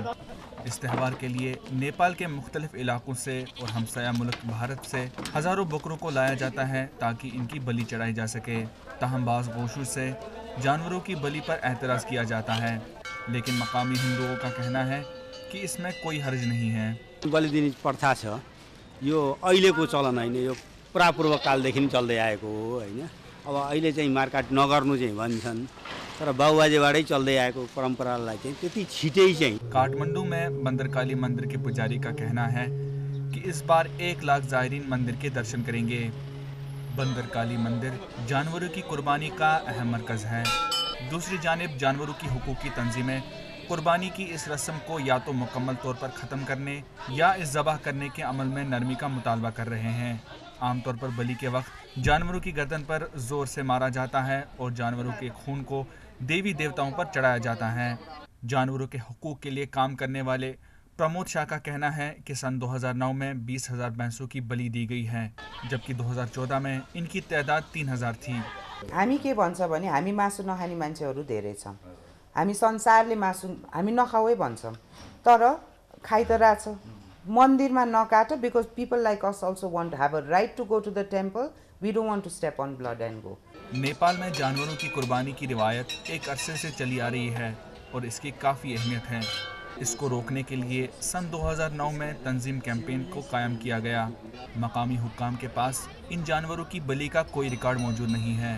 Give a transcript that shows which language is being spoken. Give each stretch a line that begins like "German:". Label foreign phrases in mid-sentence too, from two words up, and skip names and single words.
Urdu: اس تہوار کے لیے نیپال کے مختلف علاقوں سے اور ہمسایہ ملک بھارت سے ہزاروں بکروں کو لایا جاتا ہے تاکہ ان کی بلی چڑھائی جا سکے. تاہم بعض گوشوں سے جانوروں کی بلی پر اعتراض کیا جاتا ہے، لیکن مقامی ہندوؤں کا کہنا ہے کہ اس میں کوئی حرج نہیں ہے.
Nepali: बलि दिने प्रथा छ यो अहिलेको चलन होइन, यो पुरापूर्व कालदेखि चल्दै आएको हो होइन। अब अहिले चाहिँ मारकाट नगर्नु चाहिँ भन्छन्, तर बाबुबाजेबाटै चल्दै आएको परम्परालाई चाहिँ त्यति छिटै चाहिँ।
Urdu: کٹھمنڈو میں بندرکالی مندر کے پجاری کا کہنا ہے کہ اس بار 1 لاکھ زائرین مندر کے درشن کریں گے. بندرکالی مندر جانوروں کی قربانی کا اہم مرکز ہے. دوسری جانب جانوروں کی حقوق کی تنظیمیں قربانی کی اس رسم کو یا تو مکمل طور پر ختم کرنے یا اس ذبح کرنے کے عمل میں نرمی کا مطالبہ کر رہے ہیں. عام طور پر بلی کے وقت جانوروں کی گردن پر زور سے مارا جاتا ہے اور جانوروں کے خون کو دیوی دیوتاؤں پر چڑھایا جاتا ہے. جانوروں کے حقوق کے لیے کام کرنے والے پرمود شاہ کا کہنا ہے کہ سن 2009 میں 20,000 بھینسوں کی بلی دی گئی ہے، جبکہ 2014 میں ان کی تعداد 3,000 تھی.
Nepali: हामी के भन्छ भने हामी मासु नखाने मान्छेहरू धेरै छौँ। हामी संसारले मासु हामी नखाओै भन्छौँ, तर खाइ त रहेछ। मन्दिरमा नकाट,
English: because people like us also want to have a right to go to the temple. We don't want to step on blood and go.
Urdu: نیپال میں جانوروں کی قربانی کی روایت ایک عرصے سے چلی آ رہی ہے اور اس کی کافی اہمیت ہے. اس کو روکنے کے لیے سن 2009 میں تنظیم کیمپین کو قائم کیا گیا. مقامی حکام کے پاس ان جانوروں کی بلی کا کوئی ریکارڈ موجود نہیں ہے.